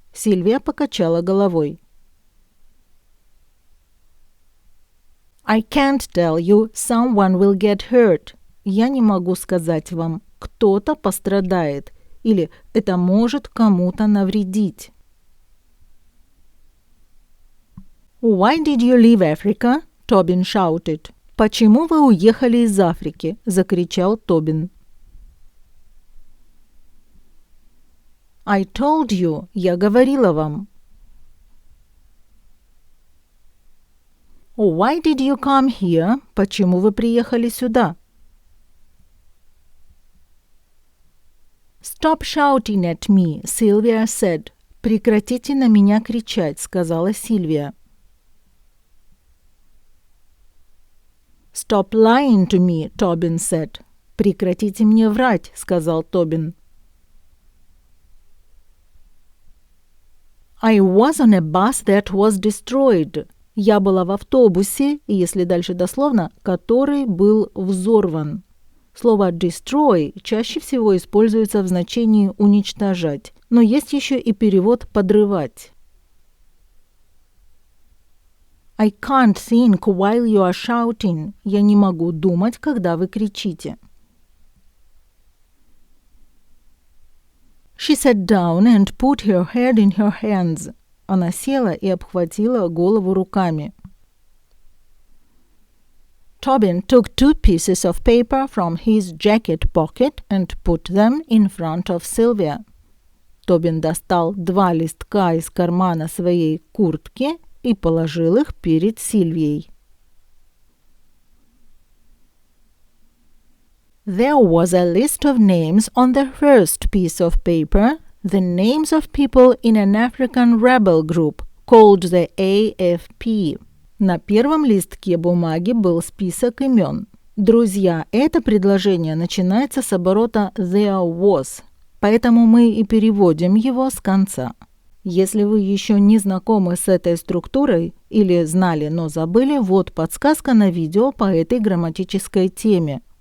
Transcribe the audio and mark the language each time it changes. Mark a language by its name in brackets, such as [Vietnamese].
[Russian] Сильвия покачала головой. [English] I can't tell you. Someone will get hurt. [Russian] Я не могу сказать вам. Кто-то пострадает. Или это может кому-то навредить. [English] Why did you leave Africa? Тобин shouted. [Russian] Почему вы уехали из Африки? Закричал Тобин. [English] I told you. [Russian] Я говорила вам. [English] Why did you come here? [Russian] Почему вы приехали сюда? [English] Stop shouting at me, Sylvia said. [Russian] Прекратите на меня кричать, сказала Сильвия. [English] Stop lying to me, Тобин said. [Russian] Прекратите мне врать, сказал Тобин. [English] I was on a bus that was destroyed. [Russian] Я была в автобусе, если дальше дословно, который был взорван. Слово destroy чаще всего используется в значении уничтожать, но есть еще и перевод подрывать. [English] I can't think while you are shouting. [Russian] Я не могу думать, когда вы кричите. [English] She sat down and put her head in her hands. [Russian] Она села и обхватила голову руками. [English] Тобин took 2 pieces of paper from his jacket pocket and put them in front of Sylvia. [Russian] Тобин достал 2 листка из кармана своей куртки и положил их перед Сильвией. [English] There was a list of names on the first piece of paper, the names of people in an African rebel group called the AFP. [Russian] На первом листке бумаги был список имен. Друзья, это предложение начинается с оборота there was, поэтому мы и переводим его с конца. Если вы еще не знакомы с этой структурой или знали, но забыли, вот подсказка на видео по этой грамматической теме.